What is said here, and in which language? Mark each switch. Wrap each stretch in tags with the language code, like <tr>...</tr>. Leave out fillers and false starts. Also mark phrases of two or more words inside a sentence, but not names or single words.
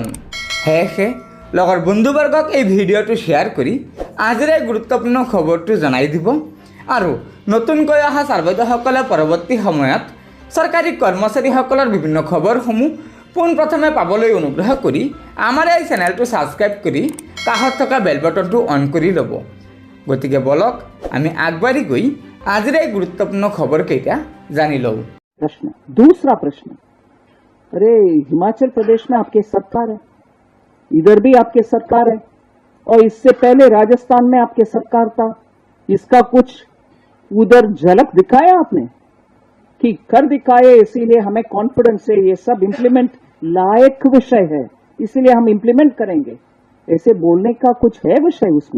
<as>সেয়েহে লগৰ বন্ধুবৰ্গক এই ভিডিঅ'টো শ্বেয়াৰ কৰি আজিৰ এই গুৰুত্বপূৰ্ণ খবৰটো জনাই দিব আৰু নতুনকৈ অহা ছাৰ্বৈধসকলে পৰৱৰ্তী সময়ত চৰকাৰী কৰ্মচাৰীসকলৰ বিভিন্ন খবৰসমূহ পোনপ্ৰথমে পাবলৈ অনুগ্ৰহ কৰি আমাৰ এই চেনেলটো ছাবস্ক্ৰাইব কৰি কাষত থকা বেল বটনটো অন কৰি ল'ব। গতিকে বলক আমি আগবাঢ়ি গৈ আজিৰ এই গুৰুত্বপূৰ্ণ খবৰকেইটা জানি লওঁ।</as> <hi>दूसरा प्रश्न, अरे हिमाचल प्रदेश में आपकी सरकार है, इधर भी आपकी सरकार है और इससे पहले राजस्थान में आपकी सरकार था। इसका कुछ उधर झलक दिखाया आपने कि कर दिखाए, इसीलिए हमें कॉन्फिडेंस है ये सब इंप्लीमेंट लायक विषय है, इसीलिए हम इंप्लीमेंट करेंगे, ऐसे बोलने का कुछ है विषय उसमें।</hi>